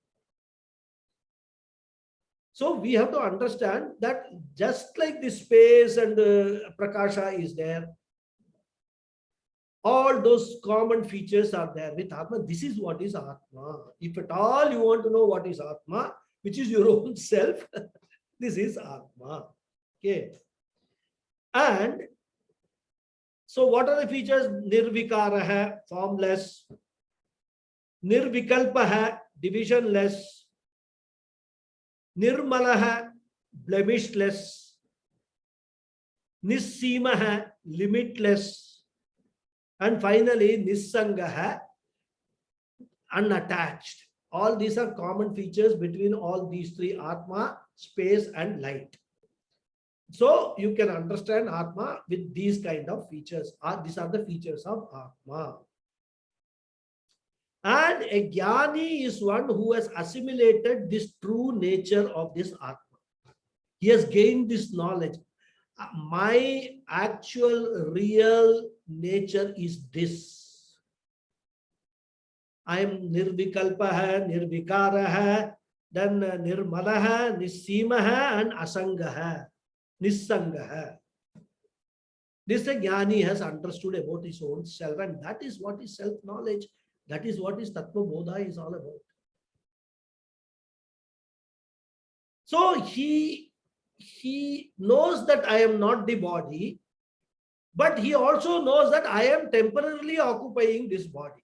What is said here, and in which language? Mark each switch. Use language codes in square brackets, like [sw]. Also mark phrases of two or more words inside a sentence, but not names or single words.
[en] So we have to understand that just like the space and the Prakasha is there, all those common features are there with Atma. This is what is Atma. If at all you want to know what is Atma, which is your own self, this is Atma. Okay. And so what are the features? [hi] Nirvikara hai, [en] formless. [hi] Nirvikalpa hai, [en] divisionless. [hi] Nirmala hai, [en] blemishless. [hi] Nissima hai, [en] limitless. And finally, Nissangaha, unattached. All these are common features between all these three, Atma, space, and light. So you can understand Atma with these kind of features. These are the features of Atma. And a Jnani is one who has assimilated this true nature of this Atma. He has gained this knowledge. My actual real nature is this. I am [hi] nirvikalpa hai, nirvikara hai, [en] then [hi] nirmala hai, nissima hai, [en] and [hi] asanga hai, nissanga hai. [en] This Jnani has understood about his own self, and that is what is self-knowledge. That is what is Tattva Bodha is all about. So he knows that I am not the body, but he also knows that I am temporarily occupying this body.